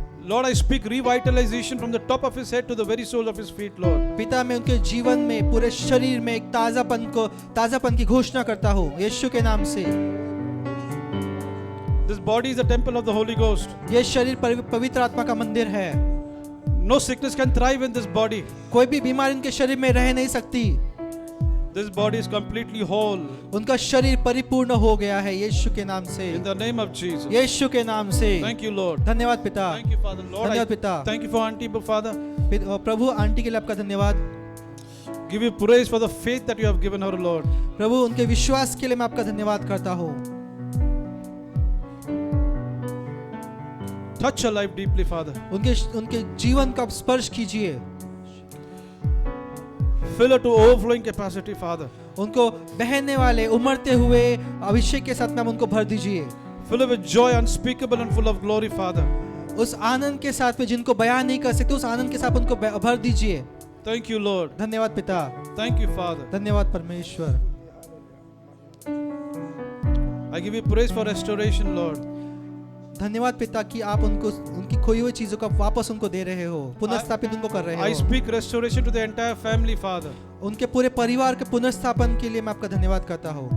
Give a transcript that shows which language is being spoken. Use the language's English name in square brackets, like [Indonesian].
[English] Lord, I speak revitalization from the top of his head to the very sole of his feet, Lord. [Hindi] पिता, मैं उनके जीवन में, पूरे शरीर में एक ताजापन की घोषणा करता हूँ यीशु के नाम से। [English] This body is a temple of the Holy Ghost. [Hindi] ये शरीर पवित्र आत्मा का मंदिर है। [English] No sickness can thrive in this body. [Hindi] कोई भी बीमारी उनके शरीर में रह नहीं सकती। [English] This body is completely whole. [Hindi] उनका शरीर परिपूर्ण हो गया है यीशु के नाम से। [English] In the name of Jesus. [Hindi] यीशु के नाम से। [English] Thank you, Lord. [Hindi] धन्यवाद पिता। [English] Thank you, Father. Lord, [Hindi] धन्यवाद पिता। [English] thank you for Auntie, Father. [Hindi] Prabhu, aunty के लिए आपका धन्यवाद। [English] Give you praise for the faith that you have given her, Lord. [Hindi] प्रभु, उनके विश्वास के लिए मैं आपका धन्यवाद करता हूँ। [English] Touch her life deeply, Father. [Hindi] उनके जीवन का स्पर्श कीजिए। [English] Fill her to overflowing capacity, Father. [Hindi] उनको बहने वाले उमड़ते हुए अभिषेक के साथ नाम उनको भर दीजिए। [English] Fill her with joy unspeakable and full of glory, Father. [Hindi] उस आनंद के साथ में जिनको बयान नहीं कर सकते, उस आनंद के साथ उनको भर दीजिए। [English] Thank you, Lord. [Hindi] धन्यवाद पिता। [English] Thank you, Father. [Hindi] धन्यवाद परमेश्वर। [English] I give you praise for restoration, Lord. [Hindi] धन्यवाद पिता कि आप उनकी खोई हुई चीजों का वापस उनको दे रहे हो, पुनर्स्थापित उनको कर रहे [English] I [Hindi] हो। [English] speak restoration to the entire family, Father. [Hindi] उनके पूरे परिवार के पुनर्स्थापन के लिए मैं आपका धन्यवाद करता हूँ